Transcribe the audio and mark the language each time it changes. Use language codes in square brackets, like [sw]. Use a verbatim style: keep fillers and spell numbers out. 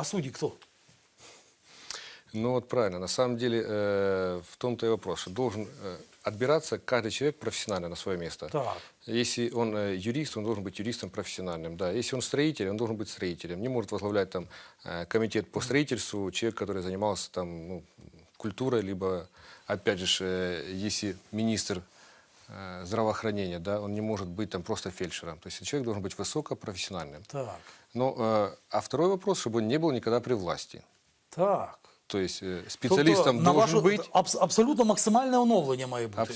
[uk] А судді хто? [ru] Ну вот правильно. На самом деле э, в том-то и вопрос, что должен э, отбираться каждый человек профессионально на свое место. Так. Если он э, юрист, он должен быть юристом профессиональным. Да. Если он строитель, он должен быть строителем. Не может возглавлять там, э, комитет по строительству человек, который занимался там, ну, культурой, либо, опять же, э, если министр здравоохранения, да, он не может быть там просто фельдшером. То есть человек должен быть высокопрофессиональным. Так. Но, э, а второй вопрос, чтобы он не был никогда при власти. Так. То есть э, специалистом [uk] тобто, [ru] должен быть... [uk] Аб- абсолютно максимальне оновлення має бути.